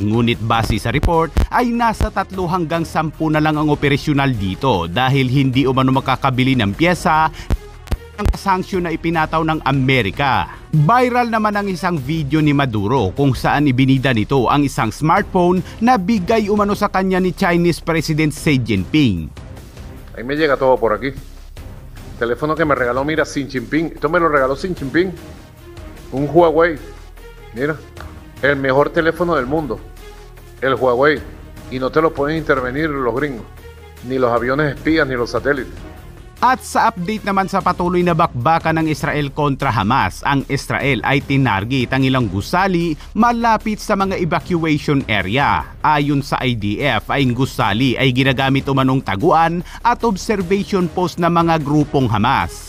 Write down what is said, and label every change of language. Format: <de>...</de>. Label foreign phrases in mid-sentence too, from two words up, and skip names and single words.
<tl>Ngunit base sa report ay nasa 3 hanggang 10 na lang ang operasyonal dito dahil hindi umano makakabili ng pyesa ang sanksyon na ipinataw ng Amerika. Viral naman ang isang video ni Maduro kung saan ibinida nito ang isang smartphone na bigay umano sa kanya ni Chinese President Xi Jinping.</tl> <es>Ahí me llega todo por aquí. Teléfono que me regaló, mira, Xi Jinping. Esto me lo regaló Xi Jinping. Un Huawei. Mira, el mejor teléfono del mundo. El Huawei. Y no te lo pueden intervenir los gringos. Ni los aviones espías, ni los satélites.</es> <tl>At sa update naman sa patuloy na bakbakan ng Israel kontra Hamas, ang Israel ay tinarget ang ilang gusali malapit sa mga</tl> <en>evacuation area.</en> <tl>Ayon sa IDF, ay gusali ay ginagamit umanong taguan at</tl> <en>observation post</en> <tl>ng mga grupong Hamas.</tl>